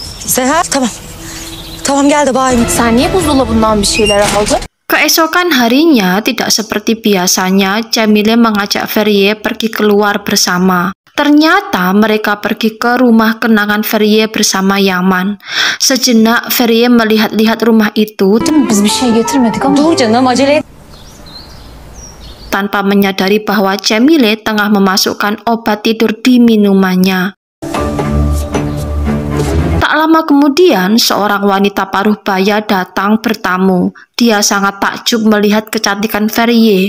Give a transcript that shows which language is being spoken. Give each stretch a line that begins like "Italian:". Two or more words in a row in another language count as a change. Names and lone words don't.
Turkish: Seher, tamam. Tamam gel de bayım. Sen niye buzdolabından bir şeyler aldın?
Indonesian: Keesokan harinya, tidak seperti biasanya, Cemile mengajak Ferie pergi keluar bersama. Ternyata mereka pergi ke rumah kenangan Ferie bersama Yaman. Sejenak Ferie melihat-lihat rumah itu
Turkish: Biz bir şey getirmedik ama. Dur canım, acele et.
Indonesian: tanpa menyadari bahwa Cemile tengah memasukkan obat tidur di minumannya. Tak lama kemudian, seorang wanita paruh baya datang bertamu. Dia sangat takjub melihat kecantikan Ferie.